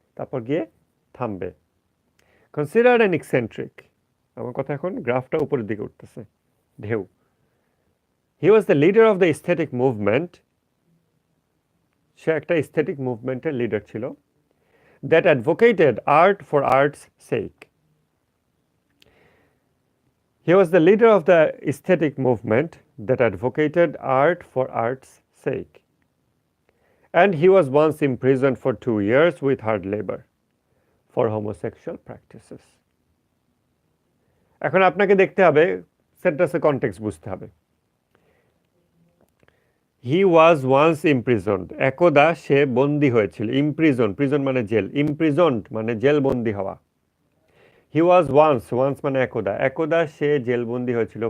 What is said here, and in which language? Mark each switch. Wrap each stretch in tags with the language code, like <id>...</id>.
<bn>তারপর গিয়ে থামবে। কনসিডার অ্যান এক্সেন্ট্রিক, আমার কথা এখন গ্রাফটা উপরের দিকে উঠতেছে, ঢেউ।</bn> <en>he was the leader of the aesthetic movement,</en> <bn>সে একটা এস্থেটিক মুভমেন্টের লিডার ছিল,</bn> <en>That advocated art for art's sake. He was the leader of the aesthetic movement that advocated art for art's sake. And he was once imprisoned for 2 years with hard labor for homosexual practices.</en> <bn>এখন আপনাকে দেখতে হবে সেন্টেন্সের context বুঝতে হবে।</bn> <en>he was once imprisoned,</en> <bn>একদা সে বন্দী হয়েছিল। ইমপ্রিজন, প্রিজন মানে জেল, ইমপ্রিজন্ড মানে জেলবন্দি হওয়া।</bn> <en>he was once,</en> <bn>ওয়ান্স মানে একদা, একদা সে জেলবন্দি হয়েছিল।</bn>